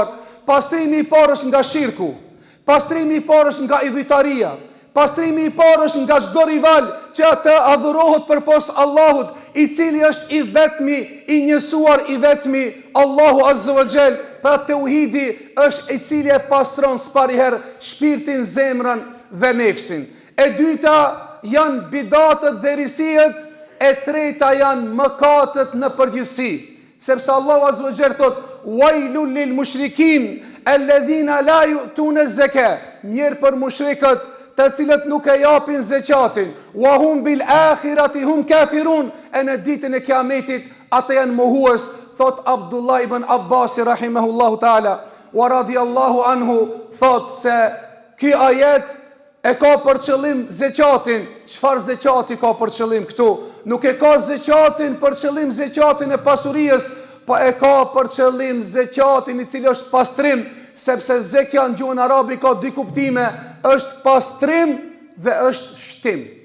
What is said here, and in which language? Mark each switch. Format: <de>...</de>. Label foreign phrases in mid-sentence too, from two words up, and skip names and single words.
<sq>Pastrimi i parë është nga shirku, pastrimi i parë është nga idhujtaria, pastrimi i parë është nga çdo rival që atë adhurohet përpos Allahut, i cili është i vetmi, i njësuar i vetmi, Allahu</sq> <ar>عز وجل,</ar> <sq>Pra tauhidi është i cili e pastron s'pariherë shpirtin, zemrën dhe nefsin. E dyta janë bidatët dhe risiet, e treta janë mëkatët në përgjithësi. Sepse Allahu</sq> <ar>عز وجل</ar> <sq>thot:</sq> <ar>"ويل للمشركين الذين لا يؤتون الزكاة."</ar> <sq>Mirë për mushrikët, të cilët nuk e japin zeqatin.</sq> <ar>وهم بالآخرة هم كافرون.</ar> <sq>E në ditën e kiametit ata janë mohues, thot Abdullah ibn Abbas</sq> <ar>رحمه الله تعالى. ورضي الله عنه</ar> <sq>thot se ky ajet e ka për qëllim zeqatin. Çfarë zeqati ka për qëllim këtu? Nuk e ka zeqatin për qëllim zeqatin e pasurisë, po e ka për qëllim zeqatin i cili është pastrim, sepse zekja në gjuhën arabi ka dy kuptime, është pastrim dhe është shtim.</sq>